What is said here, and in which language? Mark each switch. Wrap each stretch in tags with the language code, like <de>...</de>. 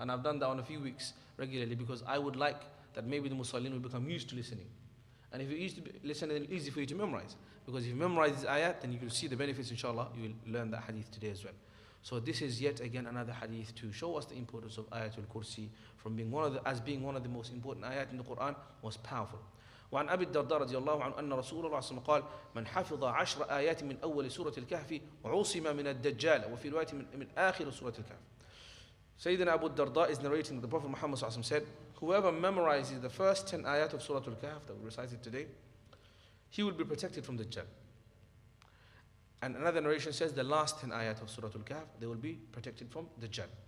<en>And I've done that on a few weeks regularly, because I would like that maybe the Musallin will become used to listening. And if you're used to listening, then it's easy for you to memorize. Because if you memorize this ayat, then you will see the benefits, inshallah. You will learn that hadith today as well. So this is yet again another hadith to show us the importance of Ayatul Kursi from being one of the most important ayat in the Qur'an, was powerful.</en> <ar>وعن أبي الدرداء رضي الله عنه أن رسول الله صلى الله عليه وسلم قال من حفظ 10 آيات من أول سورة الكهف عصم من الدجال وفي رواية من آخر سورة الكهف.</ar> <en>Sayyidina Abu Darda is narrating that the Prophet Muhammad صلى الله عليه وسلم said, whoever memorizes the first 10 ayat of Surah Al-Kahf that we recited today, he will be protected from Dajjal. And another narration says the last 10 ayat of Surah Al-Kahf, they will be protected from Dajjal.</en>